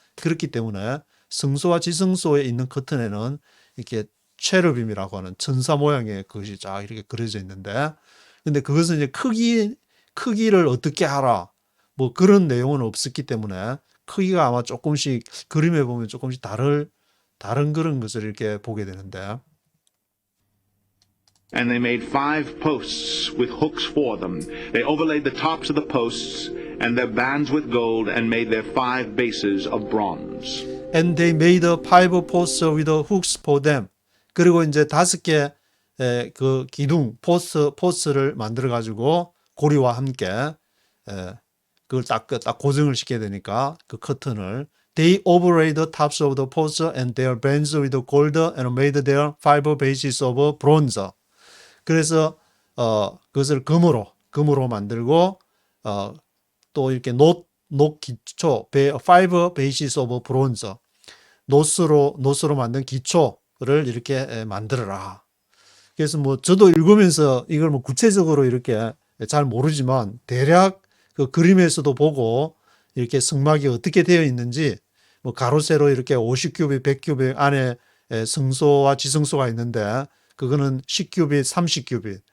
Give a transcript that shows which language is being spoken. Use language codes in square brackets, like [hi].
[ko] 그렇기 때문에 성소와 지성소에 있는 커튼에는 이렇게 체르빔이라고 하는 천사 모양의 그것이 쫙 이렇게 그려져 있는데 근데 그것은 이제 크기를 어떻게 하라. 뭐 그런 내용은 없었기 때문에 크기가 아마 조금씩 그림에 보면 조금씩 다른 그런 것을 이렇게 보게 되는데 [en] And they made 5 posts with hooks for them. They overlaid the tops of the posts and their bands with gold and made their 5 bases of bronze. And they made 5 posts with hooks for them. [ko] 그리고 이제 5개 그 기둥 포스를 만들어 가지고 고리와 함께 그걸 딱 고정을 시켜야 되니까 그 커튼을 [en] They overlaid the tops of the posts and their bands with gold and made their 5 bases of bronze. [ko] 그래서 그것을 금으로 만들고 또 이렇게 노 기초 [en] 5 bases of bronze [ko] 노스로 만든 기초를 이렇게 만들어라. 그래서 뭐 저도 읽으면서 이걸 뭐 구체적으로 이렇게 잘 모르지만 대략 그 그림에서도 보고 이렇게 성막이 어떻게 되어 있는지 뭐 가로 세로 이렇게 50큐빅, 100큐빅 안에 성소와 지성소가 있는데 그거는 10큐빅, 30큐빅.